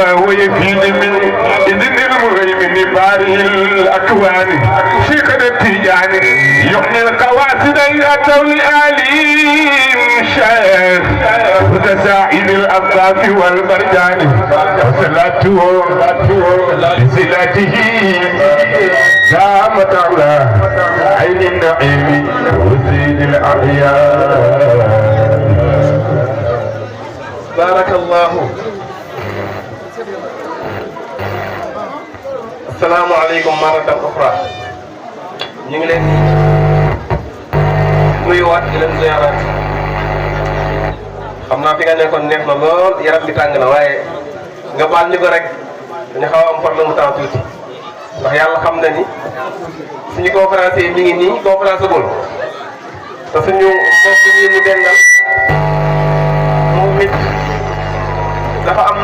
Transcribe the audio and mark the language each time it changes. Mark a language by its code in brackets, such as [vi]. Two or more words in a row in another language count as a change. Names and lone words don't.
[ar] ويفيد من إذن المهيمن بارئ الأكوان شيخنا التيجاني يحيي القواصد أتوا لآليم شيخ متساعد الأطراف والمرجان وصلاته بصلاته دامت على عين النعيم وزيد الأحياء. بارك الله. السلام عليكم مرة أخرى. [wo] ñu ngi leen nuyuwaat di leen ziyaaraat. xam naa fi nga nekkoon neex na lool yaram bi tàng na waaye nga baal ñu ko rek dañu xaw a am problème mu temps tuuti ndax yàlla xam na ni suñu conférencier mi ngi nii conférence gul te suñu mbokk yi ñu dendal moom it dafa